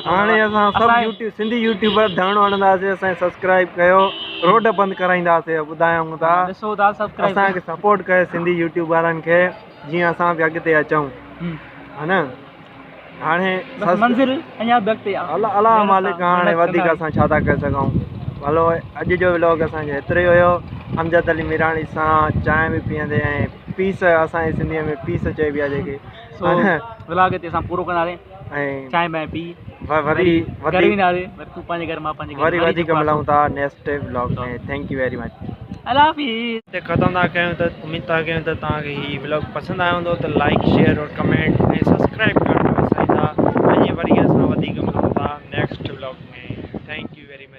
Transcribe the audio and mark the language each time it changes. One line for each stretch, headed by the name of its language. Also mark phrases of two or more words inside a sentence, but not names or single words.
Sindhi: हाणे असां सभु सिंधी यूट्यूबर धरणो हणंदासीं असांखे सब्सक्राइब कयो रोड बंदि कराईंदासीं ॿुधायूं था असांखे सपोर्ट कयो सिंधी यूट्यूब वारनि खे जीअं असां बि अॻिते अचूं हा न हाणे अलाह मालिक हाणे वधीक असां छा था करे सघूं हलो अॼु जो व्लॉग असांजो एतिरो ई हुयो अमजद अली मिराणी सां चांहि बि पीअंदे ऐं पीस असांजी सिंधीअ में पीस चइबी आहे जेके व्लॉग हिते असां पूरो कंदासीं ऐं चांहि बांहि पी वरी वधीक मिलूं था
English: next vlog
Sindhi: में
English: thank you very much
Sindhi: अल्लाह हाफ़िज़ हिते ख़तमु था कयूं त उमेद था कयूं त तव्हांखे हीउ व्लॉग पसंदि आयो हूंदो त
English: like share
Sindhi: और कमेंट ऐं सब्सक्राइब करणु विसारींदा ऐं वरी असां वधीक मिलूं था
English: next vlog
Sindhi: में
English: thank you